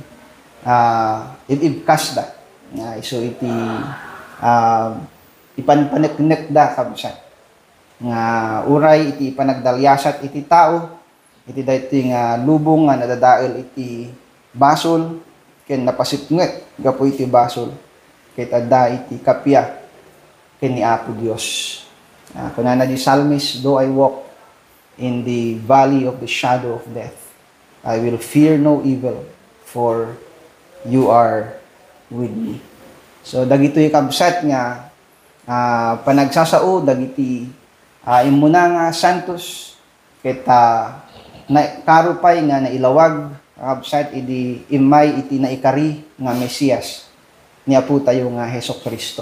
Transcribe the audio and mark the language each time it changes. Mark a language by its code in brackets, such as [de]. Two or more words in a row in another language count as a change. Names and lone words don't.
[ilo] ibkasda nga isu iti ipanpaneknek da kabsat nga uray iti panagdalyasat iti tao iti daytoy nga lubong nga nadadael iti basol ken napasipnget gapu iti basol ket adda iti kapya ken ni Apo Dios. Kunana di [en] psalmist, though I walk in the valley of the shadow of death, I will fear no evil, for you are with me. [ilo] So dagitoy kabsat nga panagsasao dagiti imuna nga santos ket karupay nga nailawag kabsat idi imay iti naikari nga Mesiyas ni Apo tayo nga Hesus Kristo.